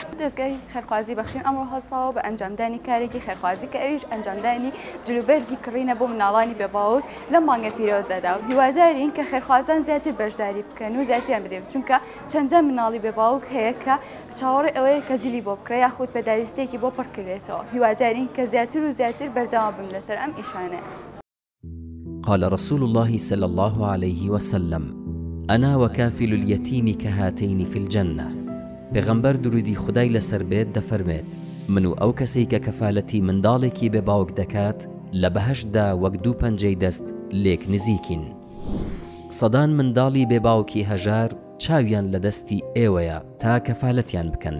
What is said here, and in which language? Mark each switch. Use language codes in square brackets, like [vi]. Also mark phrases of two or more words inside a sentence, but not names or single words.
[ckb] دەستگای خێرخوازی بەخشین ئەمڕۆ هەڵساوە بە ئەنجامدانی کارێکی خێرخوازی کە ئەویش ئەنجامدانی جلوبەرگی کڕینە بۆ مناڵانی بێباوک لە مانگە پیرۆزەدا و هیوادارین کە خێرخوازان زیاتر بەشداری بکەن و زیاتریان بدەن چونکە چەندە مناڵی بێباوک هەیە کە چاوەڕێ ئەوەیە کە جلی بۆ بکرێ یاخود پێداویستێکی بۆ پڕکرێتەوە هیوادارین کە زیاتر و زیاتر بەردەوام بن لەسەر ئەم ئیشانە. [ar] قال رسول الله صلى الله عليه وسلم أنا وكافل اليتيم كهاتين في الجنة. [ckb] پێغەمبەر درودی خدای لەسەر بێت دەفەرمێت من و ئەو کەسەی کە کەفالەتی منداڵێکی بێباوک دەکات لە بەهەشتدا وەک دوو پەنجەی دەست لێک نزیکین. سەدان منداڵی بێباوکی هەژار چاویان لە دەستی ئێوەیە تا کەفالەتیان بکەن.